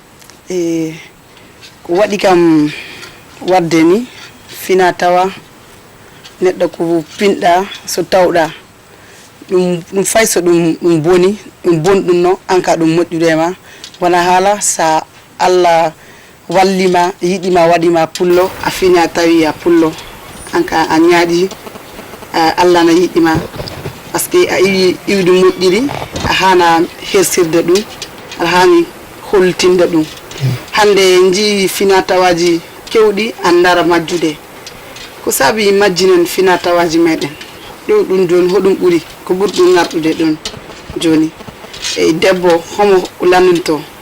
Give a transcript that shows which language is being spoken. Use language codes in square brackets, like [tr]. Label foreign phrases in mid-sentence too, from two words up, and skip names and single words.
[ff] ko waɗi kam wadde ni fina tawa neɗɗo ko pinɗa so tawɗa ɗum fay so ɗum boni ɗum bonɗum no anka ɗum moƴƴude ma wona haala sa Allah wallima yiɗima waɗima pullo a fina tawi a pullo anka a ñaaɗi Allah na yiɗima [fr] par ce que [ff] a iwi iwdi moƴƴiri a hana hersirde ɗum aɗa hani holtinde ɗum hande ji fina tawaji kewɗi andara majjude ko sabi majjinen fina tawaji meɗen ɗo ɗum joni hoɗum ɓuri ko ɓuri ɗum ngarɗude ɗon joni e debbo homo lannunto